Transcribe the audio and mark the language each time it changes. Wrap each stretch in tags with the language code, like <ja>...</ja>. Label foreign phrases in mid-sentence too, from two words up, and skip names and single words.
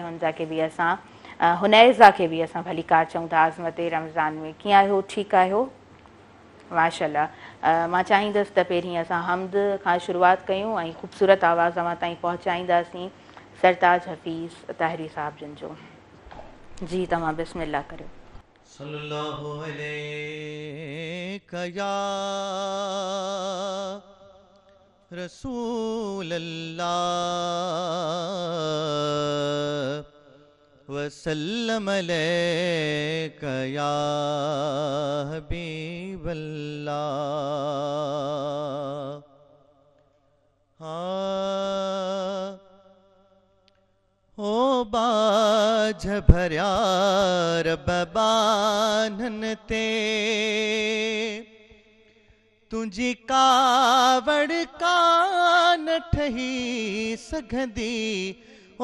<sd>हुनज़ा खे बि असां हुनैज़ा खे बि असां भली कार चऊं था अस्मत रमज़ान में। कीअं आहियो? ठीकु आहियो? माशाअल्लाह। मां चाहींदसि त पहिरीं असां हम्द खां शुरूआति कयूं ऐं ख़ूबसूरत आवाज़ तव्हां ताईं पहुचाईंदासीं सरताज हफ़ीज़ ताहिरी साहिब जिन जो। जी तव्हां बिस्मिल्लाह करियो।</sd> <ar>صلى الله عليك يا رسول الله وسلم عليك يا حبيب الله.</ar> <skr>ओ बाझ भरिया रब बानन ते तुझी कावड़ कान ठही सघंदी ओ</skr>